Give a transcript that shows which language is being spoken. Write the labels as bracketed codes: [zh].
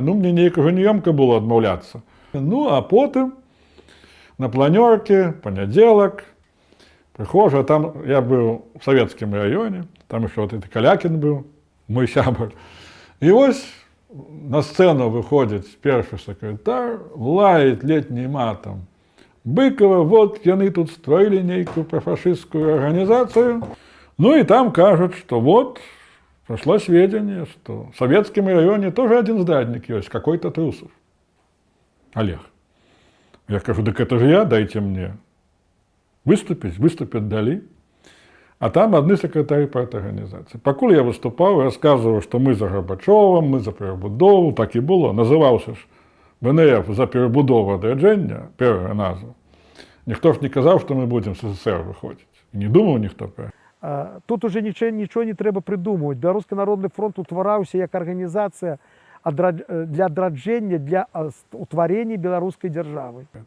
[be] Ну, мне неяк ужо неёмка было адмаўляцца. Ну, а потым на планёрке, панядзелак, прыхожу, а там я быў у савецкім раёне, там ішоў Калякін быў, мой сябар. І вось на сцэну выходзіць першы сакратар, лаять летнім матам. Быкова, вот яны тут стварылі нейкую профашысцкую арганізацыю. [ru] Ну і там кажуць, што вот пришло сведение, что в советском районе тоже один здрадник есть, какой-то Трусов. Олег. Я скажу, так это же я, дайте мне выступить. Выступят дали. А там одни секретари парторганизации. Покуль я выступал, рассказывал, что мы за Горбачова, мы за перебудову, так и было. Назывался ж ВНФ за перебудову адрадження, первая назва. [uk] Ніхто ж не казав, що ми будемо з СССР виходити. І не думав ніхто про це. Тут уже нічого не треба придумувати. Белорусский народный фронт утворався як організація для адрадження, для утворення білоруської держави.